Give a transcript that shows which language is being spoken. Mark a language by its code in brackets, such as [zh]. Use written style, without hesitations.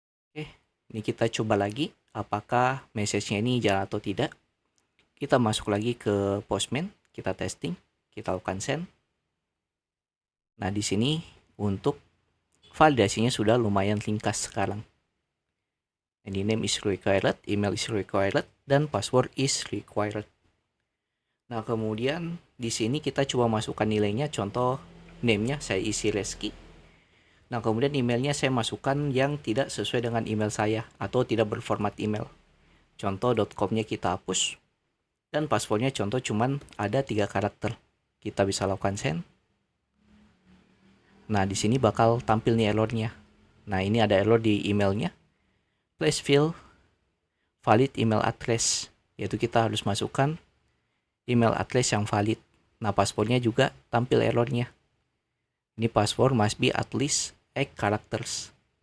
[id] Oke, ini kita coba lagi apakah message-nya ini jalan atau tidak. Kita masuk lagi ke Postman, kita testing, kita lakukan send. Nah, di sini untuk validasinya sudah lumayan ringkas sekarang. [en] Ini name is required, email is required, [id] dan [en] password is required. [id] Nah, kemudian di sini kita coba masukkan nilainya. Contoh name-nya saya isi Reski. Nah, kemudian emailnya saya masukkan yang tidak sesuai dengan email saya atau tidak berformat email. Contoh .com-nya kita hapus. Dan passwordnya contoh cuman ada 3 karakter. Kita bisa lakukan send. Nah, di sini bakal tampil nih errornya. Nah, ini ada error di emailnya. [en] Please fill valid email address. [id] Yaitu kita harus masukkan email address yang valid. Nah, passwordnya juga tampil errornya. Ini [en] password must be at least 8 characters.